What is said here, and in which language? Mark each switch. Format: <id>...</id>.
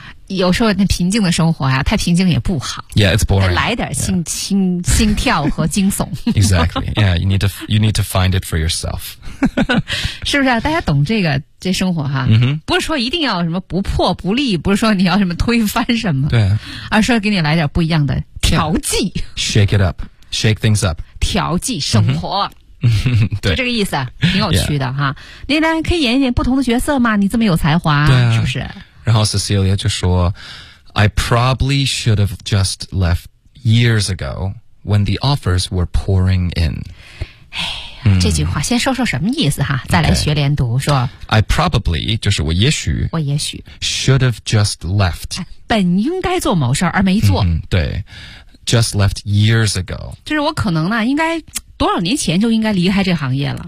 <zh>有时候那平静的生活啊，太平静也不好。</zh> <en>Yeah, it's boring.</en> <zh>来点心跳和惊悚。</zh> <en>Exactly. Yeah, you need to find it for yourself.</en> <zh>是不是啊？大家懂这生活哈？ Mm-hmm. 不是说一定要什么不破不立，不是说你要什么推翻什么。对、啊。而是给你来点不一样的调剂。</zh> <en>Yeah. Shake it up. Shake things up.</en> <zh>调剂生活。Mm-hmm. 对，就这个意思，挺有趣的哈。你呢，可以演一演不同的角色吗？你这么有才华，对、啊、是不是？然后 Cecilia 就说</zh> <en>，I probably should have just left years ago when the offers were pouring in。</en> <zh>哎，这句话先说说什么意思哈，再来学连读、</zh> <en>okay.</en> <zh>说</zh> <en>，I probably</en> <zh>就是我也许</zh> <en>should have just left，</en> <zh>本应该做某事而没做。嗯、对</zh> <en>，just left years ago，</en> <zh>就是我可能呢应该。多少年前就应该离开这行业了，</zh>